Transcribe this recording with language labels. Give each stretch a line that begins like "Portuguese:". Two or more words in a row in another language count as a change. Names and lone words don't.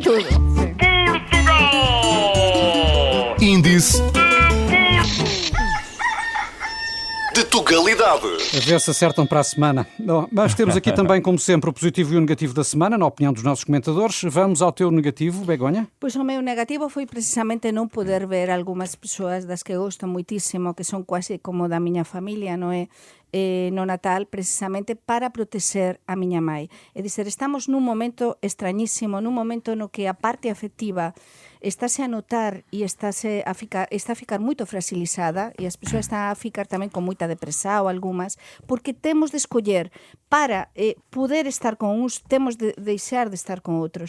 Portuguese: tudo. Sí. Índice de Tugalidade. A ver se acertam para a semana. Bom, mas temos aqui também, como sempre, o positivo e o negativo da semana, na opinião dos nossos comentadores. Vamos ao teu negativo, Begonha.
Galician: Pois o meu negativo foi precisamente non poder ver algunhas persoas das que gosto moitísimo, que son quase como da miña familia, non é? No Natal, precisamente para protexer a miña mai. É dizer, estamos nun momento extrañísimo, nun momento no que a parte afectiva estáse a notar e está a ficar moito fragilizada e as persoas están a ficar tamén con moita depresa ou algunhas, porque temos de escoller para poder estar con uns, temos de deixar de estar con outros.